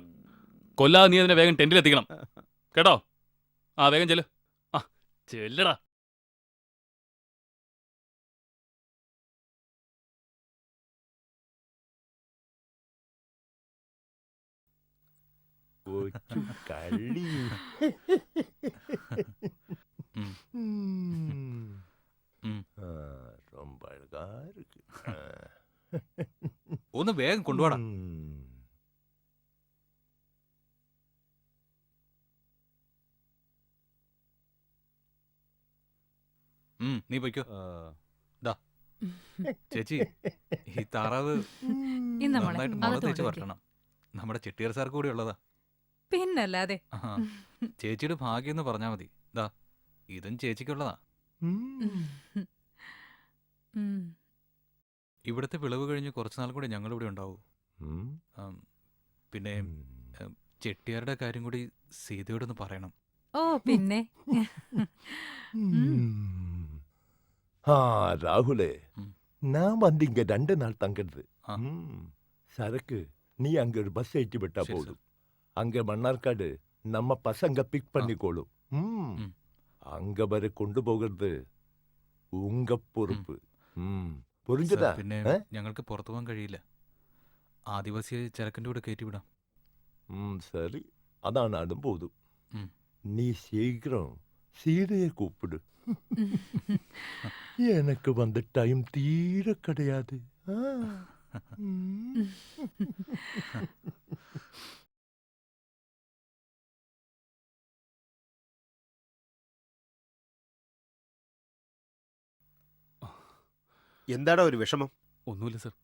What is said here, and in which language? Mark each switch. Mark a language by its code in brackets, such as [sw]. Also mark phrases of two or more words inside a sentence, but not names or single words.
[ml] കൊല്ലാതെ നീ അതിനെ വേഗം ടെന്റിലെത്തിക്കണം കേട്ടോ. ആ വേഗം ചെല്ല്. ആ ചെല്ലടാ. കൊച്ചു കള്ളി. [ta] ரொம்ப அழகா இருக்கு. [ml] ഒന്ന് വേഗം കൊണ്ടുപോടാ. നീ പൊയ്ക്കോ. ചേച്ചി, ഈ താറാവ് നന്നായിട്ട് മുളക് തേച്ച് വരട്ടണം. നമ്മുടെ ചെട്ടിയാർ സാർ കൂടി ഉള്ളതാ. പിന്നല്ലാതെ. ചേച്ചിയുടെ ഭാഗ്യം എന്ന് പറഞ്ഞാ മതി. ദാ ഇതും ചേച്ചിക്കുള്ളതാ. ഇവിടുത്തെ വിളവ് കഴിഞ്ഞ് കുറച്ചുനാൾ കൂടി ഞങ്ങൾ ഇവിടെ ഉണ്ടാവും. പിന്നെ ചെട്ടിയാരുടെ കാര്യം കൂടി സീതയോടൊന്ന് പറയണം. ഓ പിന്നെ. [ta] ராகுலே, நான் வந்து இங்க 2 நாள் தங்குறது. சரக்கு நீ அங்க ஒரு பஸ் ஏற்றி விட்டா போதும். அங்க மன்னார்காடு நம்ம பசங்க பிக் பண்ணிக்கோளும். அங்க வரை கொண்டு போகிறது உங்க பொறுப்பு. புரிஞ்சுதா? [ml] പിന്നെ ഞങ്ങൾക്ക് പുറത്തു പോകാൻ കഴിയില്ല. ആദിവാസിയെ ചരക്കിന്റെ കൂടെ കയറ്റിവിടാം. [ta] சரி, அதான் நானும் போதும். நீ சீக்கிரம் சீதையை கூப்பிடு. எனக்கு வந்த டைம் தீர கிடையாது. [ml] എന്താടാ ഒരു വിഷമം? ഒന്നുമില്ല സർ.